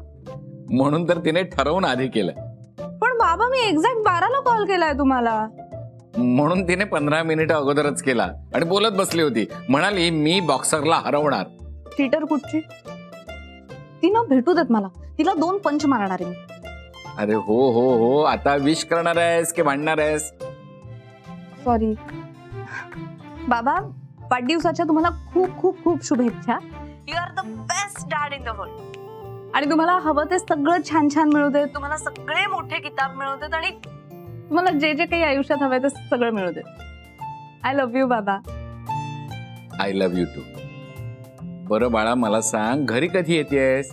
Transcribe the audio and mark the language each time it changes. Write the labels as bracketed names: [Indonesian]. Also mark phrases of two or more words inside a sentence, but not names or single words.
[Marathi] म्हणून तर तिने ठरवून आधी केलं. पण बाबा मी एक्झॅक्ट 12ला कॉल केलाय तुम्हाला. म्हणून तिने 15 मिनिटं अगोदरच केला आणि बोलत बसली होती. म्हणाली मी बॉक्सरला हरवणार. थिएटर कुठची? ती ना भेटू देत मला, तिला 2 पंच मारणार आहे मी. अरे हो हो हो, आता विश करणार आहेस की भांडणार आहेस? सॉरी बाबा, वाढदिवसाच्या तुम्हाला खूप खूप खूप शुभेच्छा. [English] You are the best dad in the world. [Marathi] आणि तुम्हाला हवं ते सगळं छान छान मिळू देत, तुम्हाला सगळे मोठे किताब मिळू देत आणि तुम्हाला जे जे काही आयुष्यात हवंय ते सगळं मिळू देत. [English] I love you baba. I love you too. [Marathi] बरं बाळा, मला सांग घरी कधी येतेस?